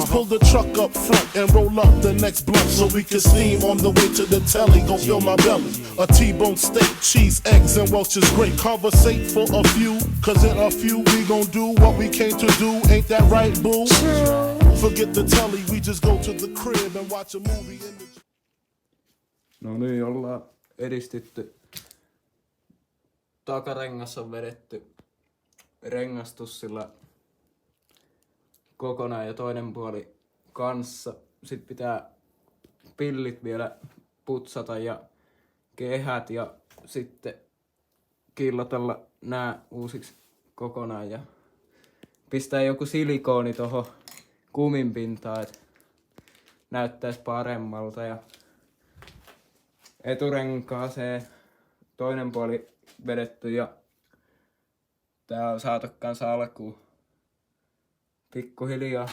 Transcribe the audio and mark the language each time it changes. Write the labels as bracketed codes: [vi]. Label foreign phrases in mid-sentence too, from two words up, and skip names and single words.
[en] Pull the truck up front and roll up the next blunt so we can steam on the way to the telly. Go fill my belly. A T-bone steak, cheese, eggs, and Welch's grape. Conversate for a few, cause in a few we gon' do what we came to do. Ain't that right, boo? Forget the telly, we just go to the crib and watch a movie in the... [fi] No niin, ollaan edistytty. Takarengas on vedetty rengastus sillä kokonaan ja toinen puoli kanssa. Sitten pitää pillit vielä putsata ja kehät ja sitten killotella nää uusiksi kokonaan ja pistää joku silikooni tohon kumin pintaan, et näyttäis paremmalta ja eturenkaaseen toinen puoli vedetty ja tää on saatu kanssa alkuun pikkuhiljaa.